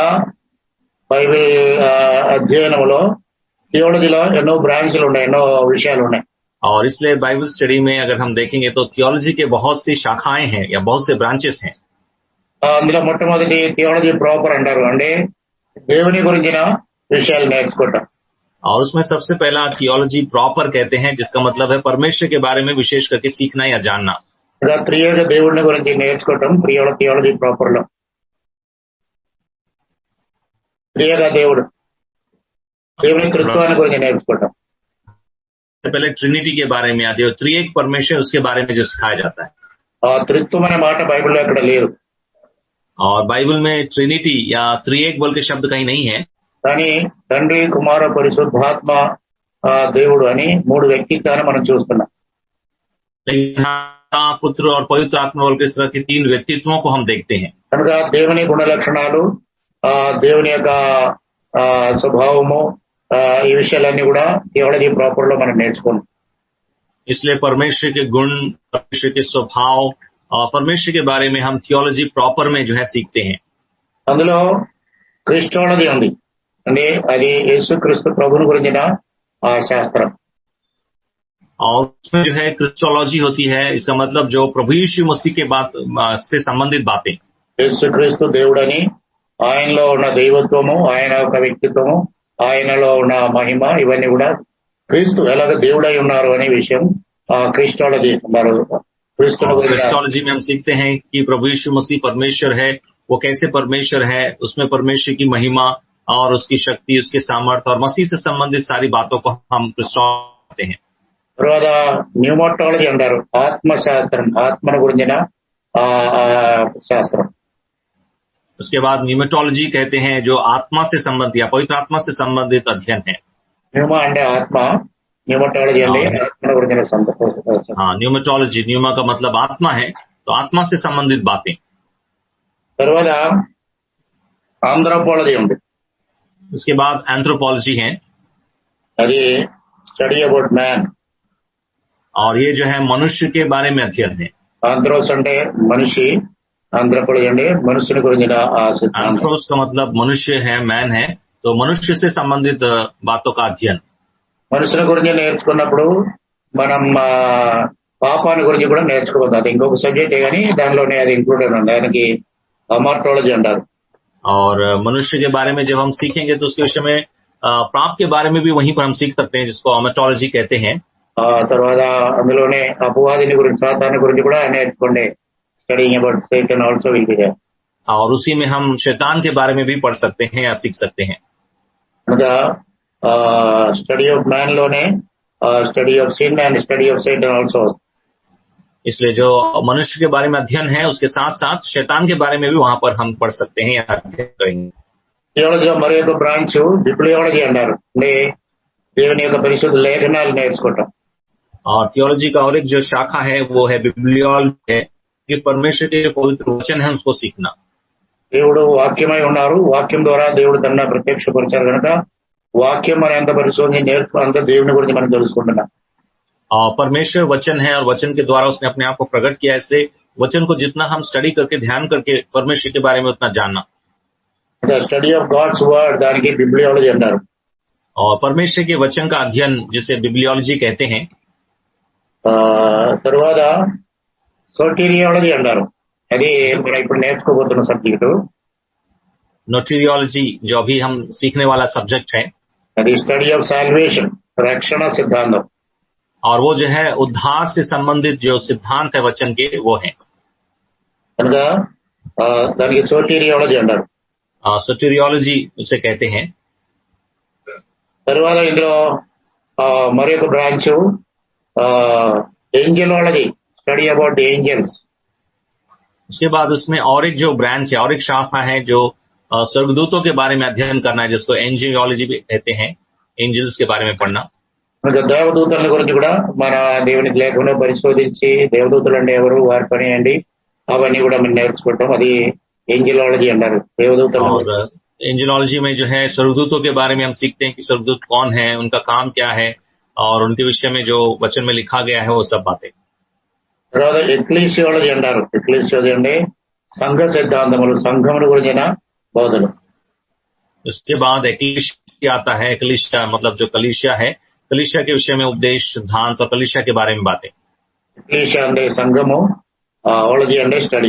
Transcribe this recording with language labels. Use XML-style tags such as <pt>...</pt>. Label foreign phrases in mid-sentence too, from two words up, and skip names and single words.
<te>కనుక బైబిల్ అధ్యయనంలో థియాలజీలో ఎన్నో బ్రాంచ్లు ఉన్నాయి, ఎన్నో విషయాలు ఉన్నాయి.</te> <hi>और इसलिए बाइबल स्टडी में अगर हम देखेंगे तो थियोलॉजी के बहुत सी शाखाएं हैं या बहुत से ब्रांचेस हैं.</hi> <te>అందులో మొట్టమొదటి థియాలజీ ప్రాపర్ అంటారు, అంటే దేవుని గురించిన విషయాలు నేర్చుకోవటం.</te> <hi>और उसमें सबसे पहला थियोलॉजी प्रॉपर कहते हैं, जिसका मतलब है परमेश्वर के बारे में विशेष करके सीखना या जानना.</hi> <te>ఇంకా త్రియేక దేవుడిని గురించి నేర్చుకోవటం థియాలజీ ప్రాపర్ లో. త్రియేక దేవుడు, దేవుని త్రిత్వాన్ని గురించి నేర్చుకోవటం.</te> <hi>पहले ट्रिनिटी के बारे में आती है, त्रिएक परमेश्वर उसके बारे में जो सिखाया जाता है.</hi> <te>ఆ త్రిత్వం అనే మాట బైబిల్లో ఎక్కడ లేదు.</te> <hi>और बाइबल में ट्रिनिटी या त्रिएक बोल के शब्द कहीं नहीं है.</hi> <te>కానీ తండ్రి కుమార పరిశుద్ధాత్మ దేవుడు అని మూడు వ్యక్తిత్వాన్ని మనం చూస్తున్నాం.</te> <hi>पुत्र और पवित्र आत्मा बोल के इस तरह के तीन व्यक्तित्वों को हम देखते हैं.</hi> <te>కనుక దేవుని గుణ లక్షణాలు, దేవుని యొక్క స్వభావము, ఈ విషయాలన్నీ కూడా థియాలజీ ప్రాపర్ లో మనం నేర్చుకోండి.</te> <hi>इसलिए परमेश्वर के गुण, परमेश्वर के स्वभाव और परमेश्वर के बारे में हम थियोलॉजी प्रॉपर में जो है सीखते हैं.</hi> <te>అందులో క్రిస్టాలజీ ఉంది, అంటే అది యేసుక్రీస్తు ప్రభుని గురించిన శాస్త్రం.</te> <hi>और उसमें जो है क्रिस्टोलॉजी होती है, इसका मतलब जो प्रभु यीशु मसीह के बात से संबंधित बातें.</hi> <te>యేసుక్రీస్తు దేవుడని, ఆయనలో ఉన్న దైవత్వము, ఆయన యొక్క వ్యక్తిత్వము, ఆయనలో ఉన్న మహిమ, ఇవన్నీ కూడా క్రీస్తు ఎలాగ దేవుడై ఉన్నారు అనే విషయం క్రిస్టాలజీ అన్నారు.</te> <hi>क्रिस्टोलॉजी में हम सीखते हैं कि प्रभु यीशु मसीह परमेश्वर है, वो कैसे परमेश्वर है, उसमें परमेश्वर की महिमा और उसकी शक्ति, उसके सामर्थ्य और मसीह से संबंधित सारी बातों को हम क्रिस्टोलॉजी हैं.</hi> <te>తర్వాత న్యూమటాలజీ అంటారు, ఆత్మశాస్త్రం, ఆత్మను గురించిన శాస్త్రం.</te> <hi>उसके बाद न्यूमेटोलॉजी कहते हैं, जो आत्मा से संबंधित या पवित्र आत्मा से संबंधित अध्ययन है.</hi> <te>న్యూమా అంటే ఆత్మ, న్యూమటాలజీ అంటే ఆత్మను గురించిన సంబంధం.</te> <hi>हाँ, न्यूमेटोलॉजी, न्यूमा का मतलब आत्मा है, तो आत्मा से संबंधित बातें.</hi> <te>తర్వాత ఆంథ్రోపాలజీ ఉంది.</te> <hi>उसके बाद एंथ्रोपोलॉजी है,</hi> <en>అది study about man.</en> <hi>और ये जो है मनुष्य के बारे में अध्ययन है.</hi> <te>ఆంథ్రోస్ అంటే మనిషి, ఆంథ్రోపాలజీ అంటే మనుషుని గురించిన సిద్ధాంతం.</te> <hi>एंथ्रोस का मतलब मनुष्य है, मैन है, तो मनुष्य से संबंधित बातों का अध्ययन.</hi> <te>మనుషుల గురించి నేర్చుకున్నప్పుడు మనం పాపాన్ని గురించి కూడా నేర్చుకోవద్దు. అది ఇంకొక సబ్జెక్టే కానీ దానిలోనే అది ఇంక్లూడెడ్ ఉంది. దానికి అమార్టాలజీ అంటారు.</te> <hi>और मनुष्य के बारे में जब हम सीखेंगे तो उसके विषय में पाप के बारे में भी वहीं पर हम सीख सकते हैं, जिसको अमेटोलॉजी कहते हैं.</hi> <te>తర్వాత అందులోనే అపవాదిని గురించి, సాతాను గురించి కూడా నేర్చుకోండి.</te> <en>studying about Satan also will be there.</en> <hi>और उसी में हम शैतान के बारे में भी पढ़ सकते हैं या सीख सकते हैं.</hi> <en>కనుక study of man లోనే study of sin and study of Satan also.</en> <hi>इसलिए जो मनुष्य के बारे में अध्ययन है, उसके साथ साथ शैतान के बारे में भी वहां पर हम पढ़ सकते हैं या अध्ययन करेंगे.</hi> <te>థియాలజీలో మరి ఒక బ్రాంచ్ బిబ్లియాలజీ అంటారు, అంటే దేవుని యొక్క పరిశుద్ధ లేఖనాలు నేర్చుకోవటం.</te> <hi>और थियोलॉजी का और एक जो शाखा है वो है बिब्लियोलॉजी है, कि परमेश्वर के जो पवित्र वचन है उसको सीखना.</hi> <te>దేవుడు వాక్యమై ఉన్నారు, వాక్యం ద్వారా దేవుడు తన ప్రత్యక్షపరిచారు కనుక వాక్యం మనం ఎంత పరిశోధన నేర్చుకున్న అంత దేవుని గురించి మనం తెలుసుకుంటున్నాం.</te> <hi>और परमेश्वर वचन है और वचन के द्वारा उसने अपने आप को प्रकट किया, इसलिए वचन को जितना हम स्टडी करके ध्यान करके परमेश्वर के बारे में उतना जानना.</hi> <en>study of God's word</en> <te>దానికి బిబ్లియాలజీ అంటారు.</te> <hi>और परमेश्वर के वचन का अध्ययन जिसे बिब्लियोलॉजी कहते हैं.</hi> <te>తర్వాత సోటీరియాలజీ అంటారు, అది మనం ఇప్పుడు నేర్చుకోబోతున్న సబ్జెక్టు.</te> <hi>नोटेरियोलॉजी जो अभी हम सीखने वाला सब्जेक्ट है,</hi> <te>అది</te> <en>study of salvation,</en> <te>రక్షణ సిద్ధాంతం.</te> <hi>और वो जो है उद्धार से संबंधित जो सिद्धांत है वचन के, वो है.</hi> <te>కనుక దానికి సోటీరియాలజీ అంటారు.</te> <hi>सोटेरियोलॉजी उसे कहते हैं.</hi> <te>తర్వాత ఇందులో మరి ఒక బ్రాంచ్ ఏంజెలాలజీ,</te> <en>study about the angels.</en> <hi>उसके बाद उसमें और एक जो ब्रांच है और एक शाखा है जो स्वर्गदूतों के बारे में अध्ययन करना है, जिसको एंजियोलॉजी भी कहते हैं, एंजल्स के बारे में पढ़ना.</hi> <te>దేవదూతల గురించి కూడా మన దేవునికి లేకుండా పరిశోధించి దేవదూతలు అంటే ఎవరు, వారి పని ఏంటి, అవన్నీ కూడా మనం నేర్చుకుంటాం. అది ఏంజియాలజీ అంటారు. దేవదూతలు.</te> <hi>और एंजियोलॉजी में जो है स्वर्गदूतों के बारे में हम सीखते हैं कि स्वर्गदूत कौन है, उनका काम क्या है और उनके विषय में जो वचन में लिखा गया है वो सब बातें.</hi> <te>తర్వాత ఎక్లీసియాలజీ అంటారు. ఎక్లీసియాలజీ అంటే సంఘ సిద్ధాంతములు, సంఘముల గురించిన బోధలు.</te> <hi>उसके बाद एक्लीशिया आता है। एक्लीशिया मतलब जो कलीसिया है, कलीसिया के विषय में उपदेश, सिद्धांत और कलीसिया के बारे में बातें।</hi> <te>ఎక్లీషియా అంటే సంఘము, ఆలజీ అంటే స్టడీ.</te>